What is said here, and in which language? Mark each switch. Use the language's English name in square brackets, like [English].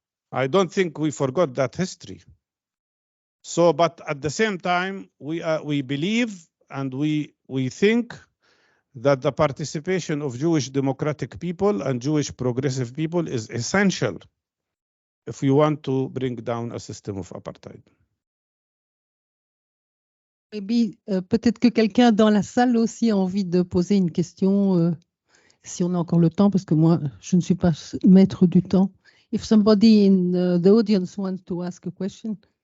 [English] I don't think we forgot that history. So, but at the same time, we believe and we think that the participation of Jewish democratic people and Jewish progressive people is essential if we want to bring down a system of apartheid. [French] Maybe, peut-être que quelqu'un dans la salle aussi a envie de poser une question, si on a encore le temps, parce que moi, je ne suis pas maître du temps. [English] If somebody in the audience wants to ask a question.